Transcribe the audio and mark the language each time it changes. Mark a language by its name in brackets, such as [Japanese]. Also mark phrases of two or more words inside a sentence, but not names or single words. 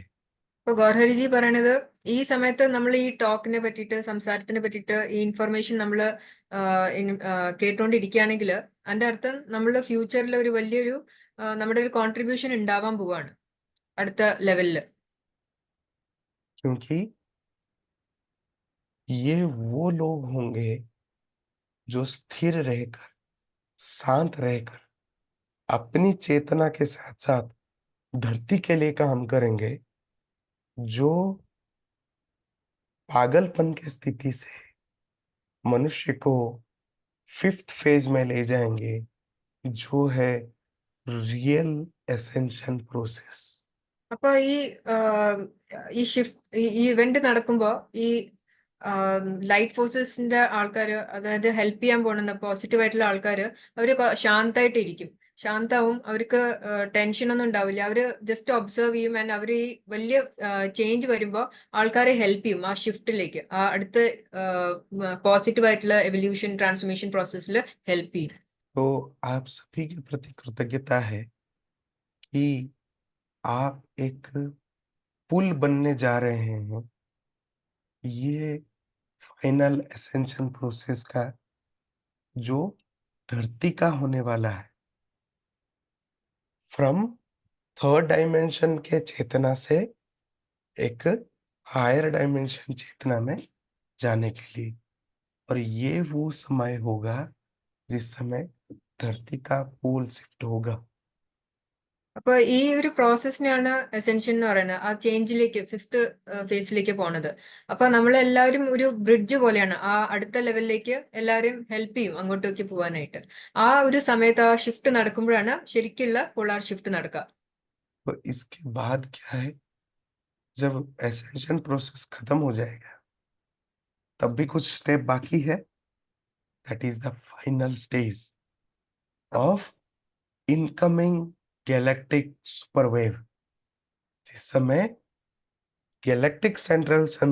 [Malayalam] ഇപ്പൊ ഗൗർഹരിജി പറയണത്, ഈ സമയത്ത് നമ്മൾ ഈ ടോക്കിനെ പറ്റിയിട്ട്, സംസാരത്തിനെ പറ്റിയിട്ട്, ഈ ഇൻഫർമേഷൻ നമ്മൾ കേട്ടുകൊണ്ടിരിക്കുകയാണെങ്കിൽ അതിന്റെ അർത്ഥം നമ്മൾ ഫ്യൂച്ചറിൽ ഒരു വലിയൊരു നമ്മുടെ ഒരു കോൺട്രിബ്യൂഷൻ ഉണ്ടാവാൻ പോവാണ് അടുത്ത ലെവലില്. [Hindi] क्योंकि ये वो लोग होंगे जो स्थिर रहकर, शांत रहकर, अपनी चेतना के साथ साथ धरती के लिए काम करेंगे, जो पागलपन की स्थिति से मनुष्य को [English] fifth phase [Hindi] में ले जाएंगे, जो है [English] real ascension process. [Malayalam] അപ്പൊ ഈ ഷിഫ്റ്റ്, ഈ ഇവന്റ് നടക്കുമ്പോ ഈ [English] light forces [Malayalam] ആൾക്കാര്, അതായത് ഹെൽപ്പ് ചെയ്യാൻ പോകുന്ന പോസിറ്റീവ് ആയിട്ടുള്ള ആൾക്കാര്, അവര് ശാന്തായിട്ട് ഇരിക്കും, ശാന്താവും, അവർക്ക് ടെൻഷൻ ഒന്നും ഉണ്ടാവില്ല. അവര് [English] just observe [Malayalam] ചെയ്യും. ആൻഡ് അവര് ഈ വലിയ ചേഞ്ച് വരുമ്പോ ആൾക്കാരെ ഹെൽപ്പ് ചെയ്യും ആ ഷിഫ്റ്റിലേക്ക്, ആ അടുത്ത പോസിറ്റീവ് ആയിട്ടുള്ള [English] evolution transformation process [Malayalam] ഹെൽപ്പ് ചെയ്യും. [Hindi] तो आप सभी के प्रति कृतज्ञता है कि आप एक पुल बनने जा रहे हैं, ये [English] final ascension process [Hindi] का, जो धरती का होने वाला है, [English] from third dimension [Hindi] के चेतना से एक [English] higher dimension [Hindi] चेतना में जाने के लिए। और ये वो समय होगा जिस समय धरती का [English] pole shift [Hindi] होगा। [Malayalam] അപ്പൊ ഈ ഒരു പ്രോസസ്സിനെയാണ് എസെൻഷ്യൻ എന്ന് പറയുന്നത്, ആ ചേഞ്ചിലേക്ക്, [English] fifth phase [Malayalam] പോണത്. അപ്പൊ നമ്മളെല്ലാവരും ഒരു ബ്രിഡ്ജ് പോലെയാണ്, ആ അടുത്ത ലെവലിലേക്ക് എല്ലാവരും ഹെൽപ്പ് ചെയ്യും അങ്ങോട്ടേക്ക് പോകാനായിട്ട്. ആ ഒരു സമയത്ത് ആ ഷിഫ്റ്റ് നടക്കുമ്പോഴാണ് ശരിക്കുള്ള [English] polar shift [Malayalam] നടക്കുക. [Hindi] तो इसके बाद क्या है, जब [English] ascension process [Hindi] खत्म हो जाएगा, तब भी कुछ स्टेप बाकी है। [English] that is the final stage of incoming galactic superwave, [Hindi] जिस समय [English] galactic central sun